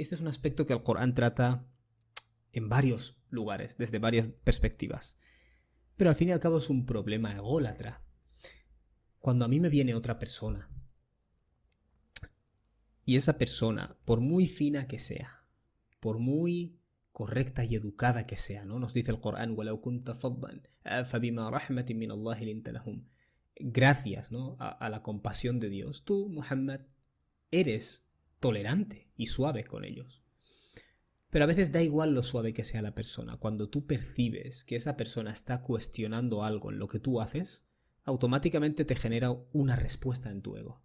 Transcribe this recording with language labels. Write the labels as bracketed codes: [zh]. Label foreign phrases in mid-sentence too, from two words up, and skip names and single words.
[es] Este es un aspecto que el Corán trata en varios lugares, desde varias perspectivas. Pero al fin y al cabo es un problema ególatra. Cuando a mí me viene otra persona, y esa persona, por muy fina que sea, por muy correcta y educada que sea, ¿no? Nos dice el Corán, [ar] وَلَوْ كُنْتَ فَضًّا فَبِمَا رَحْمَةٍ مِّنَ اللَّهِ لِنْتَ لَهُمْ. [es] Gracias, ¿no? a la compasión de Dios. Tú, Muhammad, eres tolerante y suave con ellos. Pero a veces da igual lo suave que sea la persona. Cuando tú percibes que esa persona está cuestionando algo en lo que tú haces, automáticamente te genera una respuesta en tu ego.